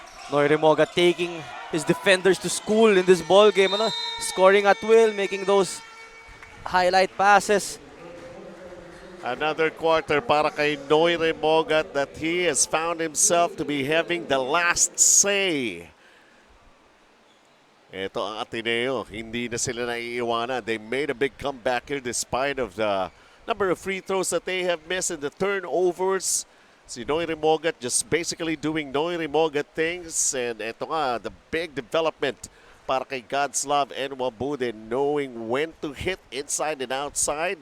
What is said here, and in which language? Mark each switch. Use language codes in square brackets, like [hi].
[en] Noy Rimoga taking his defenders to school in this ball game. Ano? Scoring at will, making those highlight passes. Another quarter para kay Noy Rimogat that he has found himself to be having the last say. [tl] Ito ang ATENEO, hindi na sila naiiwanan. [en] They made a big comeback here despite of the number of free throws that they have missed and the turnovers. Si Noy Rimogat just basically doing Noy Rimogat things. [tl] And ito nga, [en] the big development para kay Godslav and Wabude, knowing when to hit inside and outside.